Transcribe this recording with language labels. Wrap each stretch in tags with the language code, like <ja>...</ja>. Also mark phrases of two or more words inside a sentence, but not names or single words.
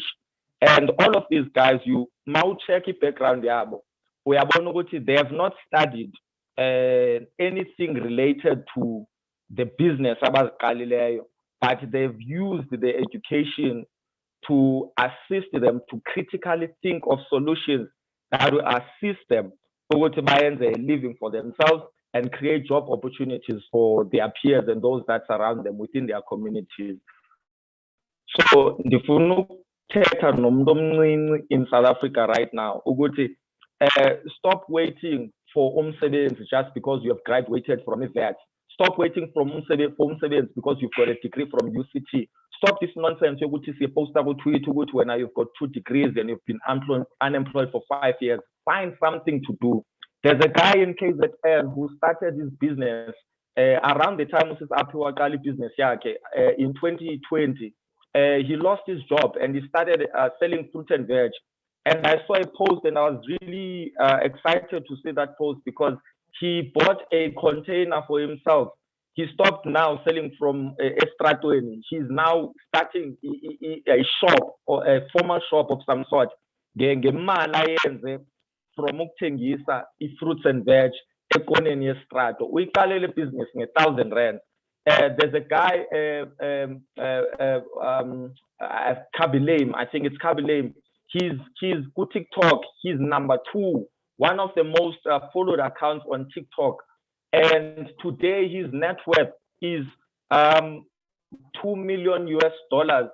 <en>And all of these guys, you now check the background, they have not studied anything related to the business about Galileo, but they've used the education to assist them to critically think of solutions that will assist them to earn a living for themselves and create job opportunities for their peers and those that surround them within their communities. So</en> <xh>ndifuna ukuthetha nomuntu omncinci</xh> <en>in South Africa right now ukuthi stop waiting for umsebenzi just because you have graduated from a vet. Stop waiting for umsebenzi because you've got a degree from UCT. Stop this nonsense</en> <xh>yokuthi siyeposta ku-tweet ukuthi</xh> <en>when you've got 2 degrees and you've been unemployed for 5 years. Find something to do. There's a guy in KZN who started his business around the time of his Apiwa Kali business in 2020. He lost his job and he started selling fruit and veg. And I saw a post and I was really excited to see that post because he bought a container for himself. He stopped now selling from Estratweni. He's now starting a shop or a formal shop of some sort. From ukuthengisa fruits and veg</en> <xh>ekoneni yestrato. Uyiqalele business nge-1,000 rand.</xh> <en>there's a guy, Kabilame, I think it's Kabilame. He's on TikTok. He's #2, one of the most followed accounts on TikTok. And today his net worth is $2 million US.</en>